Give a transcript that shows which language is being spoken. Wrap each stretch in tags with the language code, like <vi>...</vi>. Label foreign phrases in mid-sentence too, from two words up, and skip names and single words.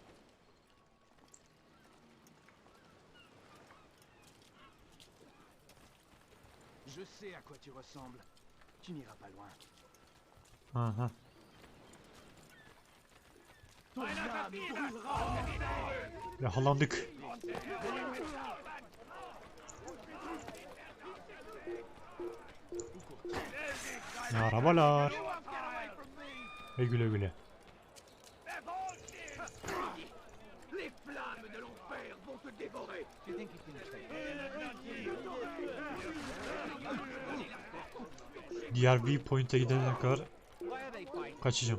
<fr>Je sais à quoi tu ressembles. Tu n'iras pas loin. Aha. Ton âme brûlera.</fr> <tr>Yakalandık. Merhabalar. Ve güle güle.</tr> <fr>Les flammes de l'enfer vont te dévorer.</fr> <en>Tu think you can take</en> <tr>Diğer viewpoint'e gidene kadar kaçacağım.</tr>